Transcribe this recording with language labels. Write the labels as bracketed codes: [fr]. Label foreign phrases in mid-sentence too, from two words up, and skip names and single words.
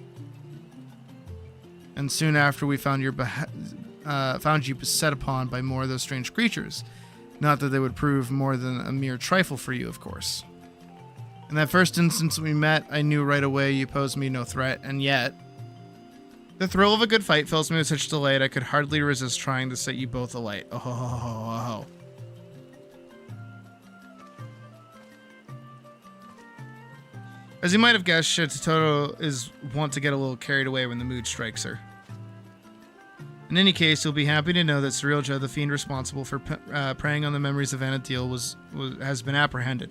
[en] And soon after we found you beset upon by more of those strange creatures. Not that they would prove more than a mere trifle for you, of course. In that first instance we met, I knew right away you posed me no threat, and yet, The thrill of a good fight fills me with such delight I could hardly resist trying to set you both alight. Oh, ho, ho, ho, ho. As you might have guessed, Totoro is wont to get a little carried away when the mood strikes her. In any case, you'll be happy to know that Cirilja, the fiend responsible for preying on the memories of Vanadil, has been apprehended.